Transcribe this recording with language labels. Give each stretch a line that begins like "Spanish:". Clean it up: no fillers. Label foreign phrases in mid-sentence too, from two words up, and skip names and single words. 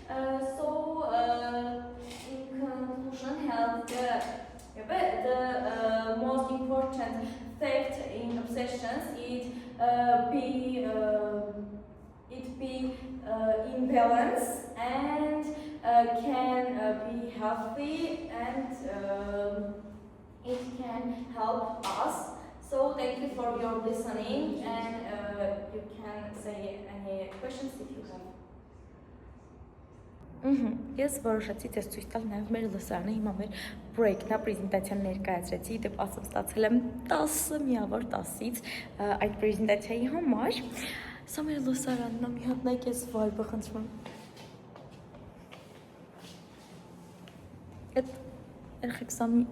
English: In conclusion, the most important fact in obsessions is be in balance and can be healthy and it can help us. So thank you for your listening and you can say any questions if you have.
Armenian: Ես որոշեցի ձեզ ցույց տալ նաև մեր լսարանը, հիմա մեր պրոյեկտն է, պրեզենտացիան ներկայացրեցի, դեպ ասում ստացել եմ 10 միավոր 10-ից այդ պրեզենտացիայի համար։ Սա մեր լսարանն է, մի հատ նայեք ես վայբը խնդրում եմ։ Այդ երեխեք սա մի